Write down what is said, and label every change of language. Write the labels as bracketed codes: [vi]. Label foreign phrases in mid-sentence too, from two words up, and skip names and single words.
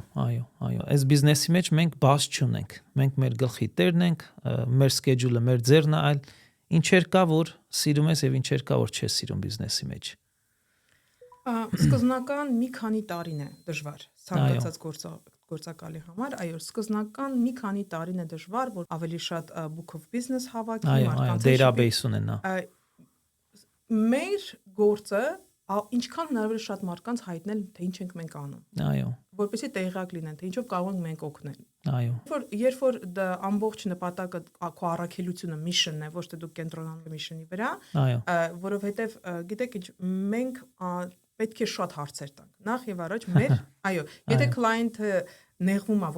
[hy] Այո, այս բիզնեսի մեջ մենք բաց չունենք։ Մենք մեր գլխի տերն ենք, մեր schedule-ը մեր ձեռն է, այլ ինչեր կա, որ սիրում ես եւ ինչեր կա, որ չես սիրում բիզնեսի մեջ։ Սկզբնական մի քանի տարին է դժվար ցանկացած գործակալի համար, այո, սկզբնական մի քանի տարին է դժվար, որ ավելի շատ [en] book of business [hy] հավաքի, մարդկանց database ունենա։ Մեր գործը ինչքան հնարավոր է շատ մարդկանց հայտնել, թե ինչ ենք մենք անում։ Այո։ Որպեսզի տեղյակ լինեն, թե ինչով կարող ենք մենք օգնել։ Այո։ Երբ որ դա ամբողջ նպատակը քո առաքելությունը mission-ն է, ոչ թե դու կենտրոնանում mission-ի վրա, որովհետև գիտեք ինչ, մենք պետք է շատ հարցեր տանք։ Նախ եւ առաջ մեր, այո, եթե client-ը նեղվում է, որ